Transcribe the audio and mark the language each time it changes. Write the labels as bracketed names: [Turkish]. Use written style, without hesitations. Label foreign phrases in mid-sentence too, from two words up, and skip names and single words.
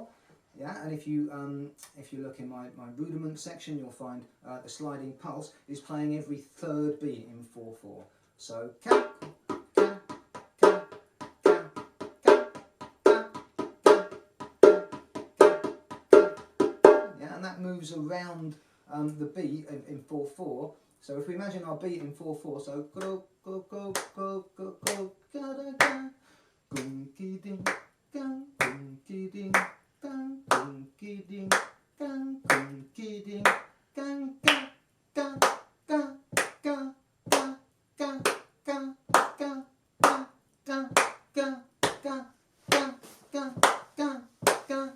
[English] Yeah, and if you look in my rudiment section, you'll find the sliding pulse is playing every third beat in 4/4. So ca, ca, ca, ca, ca, ca, ca, ca, ca, ca. Yeah, and that moves around the beat in 4/4. So if we imagine our beat in 4/4, so go go go go go go ga da ga, gunky ding, gang gunky ding, gang gunky ding, gang gunky ding, gang ga ga ga ga ga ga ga ga ga ga ga ga ga ga ga.